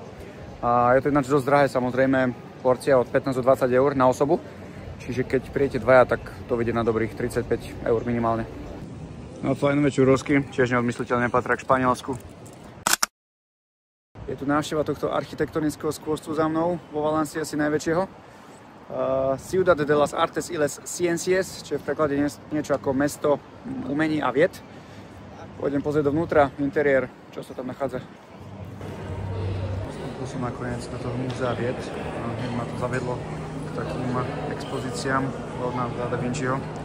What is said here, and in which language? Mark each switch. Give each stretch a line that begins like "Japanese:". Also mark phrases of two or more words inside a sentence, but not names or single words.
Slovak: A je to ináč dosť drahé, samozrejme. Porcia od 15 do 20 eur na osobu, čiže keď prijete dvaja, tak to vyjde na dobrých 35 eur minimálne. No fajnové čurosky, tiež neodmysliteľne patria k Španielsku. Je tu návšteva tohto architektonického skvostu za mnou, vo Valencii asi najväčšieho. Ciudad de las Artes y las Ciencias, čo je v preklade niečo ako mesto umení a vied. Pôjdem pozrieť dovnútra, interiér, čo sa tam nachádza. Som nakoniec do toho múzea vied. Ma to zaviedlo k takým expozíciám Leonarda da Vinciho.